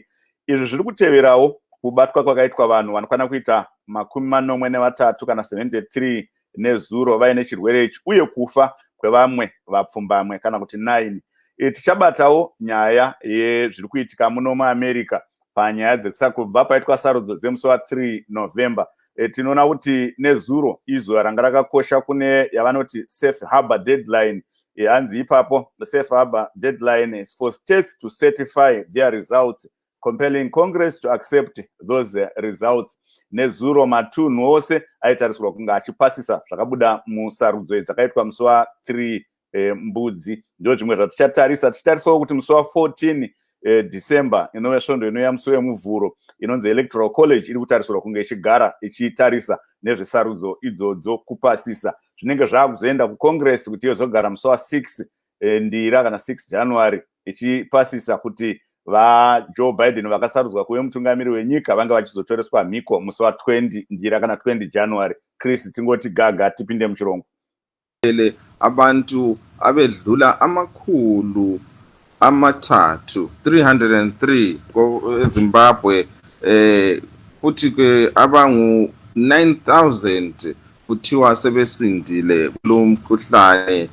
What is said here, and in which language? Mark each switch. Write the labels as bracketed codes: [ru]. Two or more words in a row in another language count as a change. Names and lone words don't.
[sn] Izvi zviri kuteverawo kubatwa kwakaitwa vanhu vanokwana kuita 43 kana 73 nezuro vaine chirwere ichi, uye kufa kwevamwe vapfumbamwe kana kuti 9. Tichabatawo nyaya yezviri kuitika muno muAmerica panyaya dzekubva paitwa sarudzo dzemusi wa3 November. Tinoona kuti nezuro izuva ranga rakakosha kune yavanoti [en] safe harbor deadline. [sn] Hanzi ipapo [en] the safe harbor deadline is for states to certify their results, compelling Congress to accept those results. [sn] Nezuro matunhu ose aitariswa kunga achipasisa zvakabuda musarudzo dzakaitwa musi wa3 mbudzi. Ndio zvimwe zvatichatarisawo kuti musi wa14 December inove svondo inouya musi wemuvhuro inonzi Electoral College iri kutarisirwa kunge ichigara ichitarisa nezvesarudzo idzodzo kupasisa. Zvinenge zvaakuzoenda kuCongress kuti yozogara musi wa6 ndira kana 6 January ichipasisa kuti Joe Biden vakasarudzwa kuve mutungamiri wenyika vange vachizotoreswa mhiko musi wa20 ndira kana 20 January. Chris, tingoti gaga tipinde muchirongo. [nd] Abantu abedlula amakhulu amathathu 303 eZimbabwe, futhi ke abangu 9,000 kuthiwa sebesindile kulo mkhuhlane.